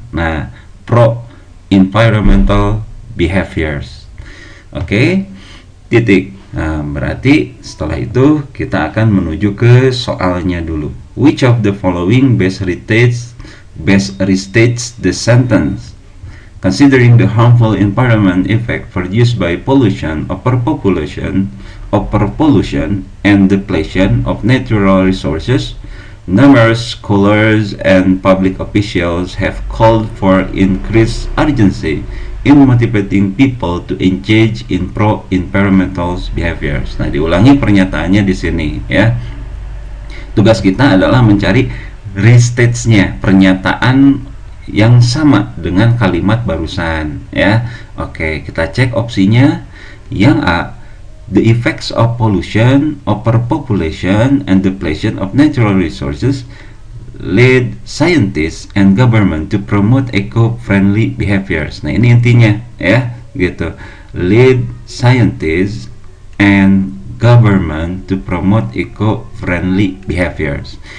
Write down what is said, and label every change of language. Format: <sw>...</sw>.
<en>Nah, pro environmental behaviors.</en> <id>Oke, titik. Nah, berarti setelah itu kita akan menuju ke soalnya dulu.</id> <en>Which of the following best restates the sentence? Considering the harmful environment effect produced by pollution, overpopulation, and depletion of natural resources, numerous scholars and public officials have called for increased urgency in motivating people to engage in pro-environmental behaviors.</en> <id>Nah, diulangi pernyataannya di sini ya. Tugas kita adalah mencari restage-nya, pernyataan yang sama dengan kalimat barusan ya. Oke, kita cek opsinya. Yang A,</id> <en>the effects of pollution, overpopulation, and depletion of natural resources lead scientists and government to promote eco-friendly behaviors.</en> <id>Nah, ini intinya ya, gitu.</id> <en>Lead scientists and government to promote eco-friendly behaviors.</en>